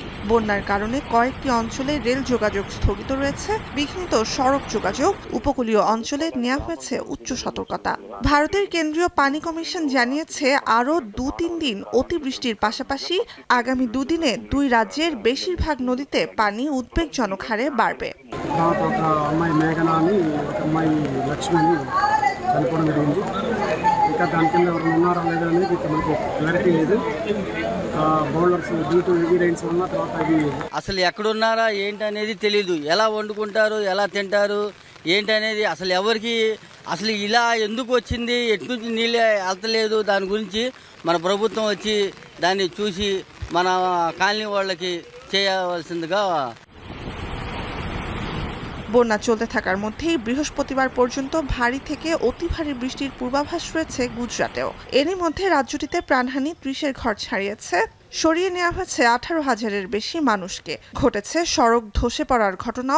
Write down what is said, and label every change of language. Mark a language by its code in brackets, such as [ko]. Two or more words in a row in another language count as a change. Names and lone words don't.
[bn] বন্যার কারণে কয়েকটি অঞ্চলে রেল যোগাযোগ স্থগিত রয়েছে। বিঘ্নিত সড়ক যোগাযোগ, উপকূলীয় অঞ্চলে নেওয়া হয়েছে উচ্চ সতর্কতা। ভারতের কেন্দ্রীয় পানি কমিশন জানিয়েছে আরও 2-3 দিন অতিবৃষ্টির পাশাপাশি আগামী 2 দিনে 2 রাজ্যের বেশিরভাগ নদীতে পানি উদ্বেগজনক হারে বাড়বে। [te] అమ్మాయి మేఘన అని ఒక అమ్మాయి లక్ష్మి అని చనిపోవడం జరిగింది. ఇంకా దాని కింద ఎవరు ఉన్నారా లేదా అనేది మనకు క్లారిటీ లేదు. [en] boulders due to heavy rains [te] వల్ల తర్వాత అది అసలు ఎక్కడున్నారా ఏంటి అనేది తెలీదు. ఎలా వండుకుంటారు, ఎలా తింటారు ఏంటి అనేది అసలు ఎవరికి, అసలు ఇలా ఎందుకు వచ్చింది, ఎటు నుంచి నీళ్ళు వెళ్తలేదు, దాని గురించి మన ప్రభుత్వం వచ్చి దాన్ని చూసి మన కాలనీ వాళ్ళకి చేయవలసిందిగా। [bn] বন্যা চলতে থাকার মধ্যেই বৃহস্পতিবার পর্যন্ত ভারী থেকে অতি ভারী বৃষ্টির পূর্বাভাস রয়েছে গুজরাটেও। এরই মধ্যে রাজ্যটিতে প্রাণহানি 30-এর ঘর ছাড়িয়েছে। সরিয়ে নেওয়া হয়েছে 18,000-এর বেশি মানুষকে। ঘটেছে সড়ক ধসে পড়ার ঘটনাও।